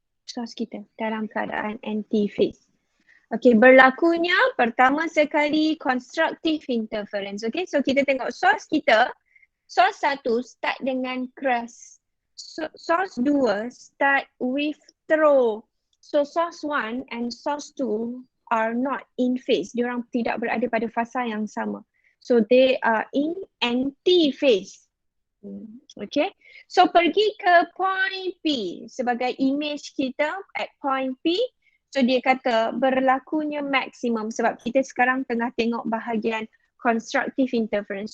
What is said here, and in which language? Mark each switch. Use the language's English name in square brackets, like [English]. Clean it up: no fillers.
[Malay] Source kita dalam keadaan anti-phase. Okay, berlakunya pertama sekali constructive interference. [English] Okay, so [Malay] kita tengok source kita. [English] Source 1 start [Malay] dengan [English] crest. Source 2 start with throw. So source 1 and source 2 are not in phase. [Malay] Diorang tidak berada pada fasa yang sama. [English] So they are in anti-phase. Okay, so [Malay] pergi ke [English] point P [Malay] sebagai image kita [English] at point P. [Malay] So dia kata berlakunya maksimum sebab kita sekarang tengah tengok bahagian constructive interference.